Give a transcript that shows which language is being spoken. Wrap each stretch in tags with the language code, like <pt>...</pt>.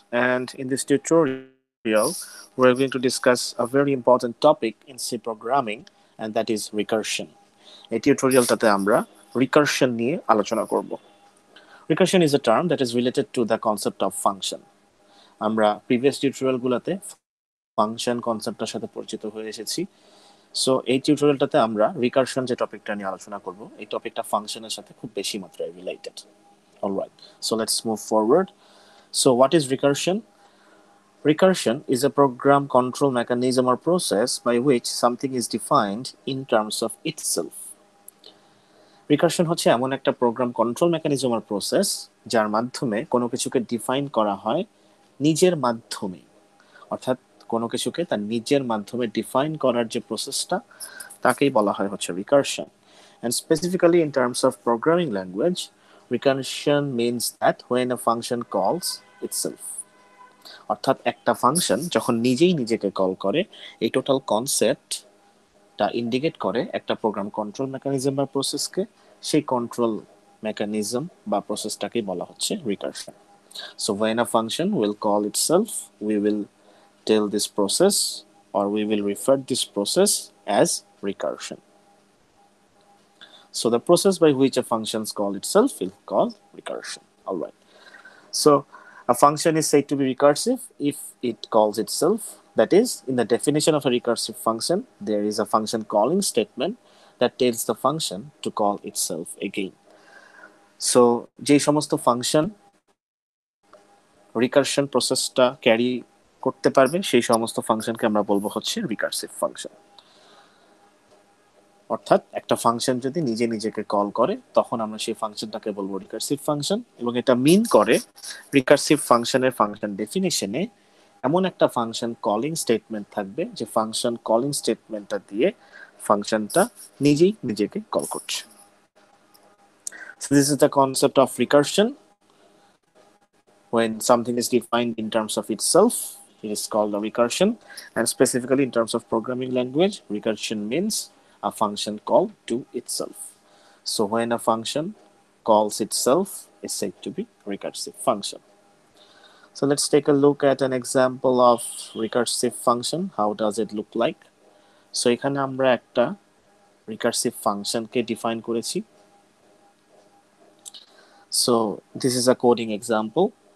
<en>And in this tutorial, we're going to discuss a very important topic in C programming, and that is recursion.</en> <bn>এই টিউটোরিয়ালটাতে আমরা recursion নিয়ে আলোচনা করব।</bn> <en>Recursion is a term that is related to the concept of function.</en> <bn>আমরা previous টিউটোরিয়ালগুলোতে function কনসেপ্টটার সাথে পরিচিত হয়ে এসেছি। সো এই টিউটোরিয়ালটাতে আমরা রিকারশন যে টপিকটা নিয়ে আলোচনা করব, এই টপিকটা ফাংশনের সাথে খুব বেশি মাত্রায় related.</bn> <en>Alright, so let's move forward. So what is recursion? Recursion is a program control mechanism or process by which something is defined in terms of itself.</en> <bn>Recursion হচ্ছে এমন একটা প্রোগ্রাম কন্ট্রোল মেকানিজম আর process যার মাধ্যমে কোনো কিছুকে define করা হয় নিজের মাধ্যমে, অর্থাৎ কোনো কিছুকে তার নিজের মাধ্যমে ডিফাইন করার যে প্রসেসটা তাকেই বলা হয় হচ্ছে recursion.</bn> <en>And specifically in terms of programming language, recursion means that when a function calls itself,</en> <bn>অর্থাৎ একটা ফাংশন যখন নিজেই নিজেকে কল করে, এই টোটাল কনসেপ্টটা ইন্ডিকেট করে একটা প্রোগ্রাম কন্ট্রোল মেকানিজম বা প্রসেসকে, সেই কন্ট্রোল মেকানিজম বা প্রসেসটাকেই বলা হচ্ছে recursion.</bn> <en>So when a function will call itself, we will tell this process or we will refer this process as recursion. So the process by which a function calls itself will call recursion. Alright. So a function is said to be recursive if it calls itself. That is, in the definition of a recursive function, there is a function calling statement that tells the function to call itself again.</en> <bn>So যে সমস্ত function recursion প্রসেসটা carry করতে পারবে সেই সমস্ত ফাংশনকে আমরা বলবো হচ্ছে রিকারসিভ ফাংশন। অর্থাৎ একটা ফাংশন যদি নিজে নিজেকে কল করে তখন আমরা সেই ফাংশনটাকে বলবো রিকারসিভ ফাংশন, এবং এটা মিন করে রিকারসিভ ফাংশনের ফাংশন ডেফিনিশনে এমন একটা ফাংশন কলিং স্টেটমেন্ট থাকবে যে ফাংশন কলিং স্টেটমেন্টটা দিয়ে ফাংশনটা নিজেই নিজেকে কল করছে।</bn> <en>So this is the concept of recursion. When something is defined in terms of itself, it is called a recursion, and specifically in terms of programming language, recursion means a function called to itself. So when a function calls itself is said to be recursive function. So let's take a look at an example of recursive function. How does it look like?</en> <bn>So এখানে আমরা একটা recursive function কে define করেছি.</bn> <en>So this is a coding example.</en>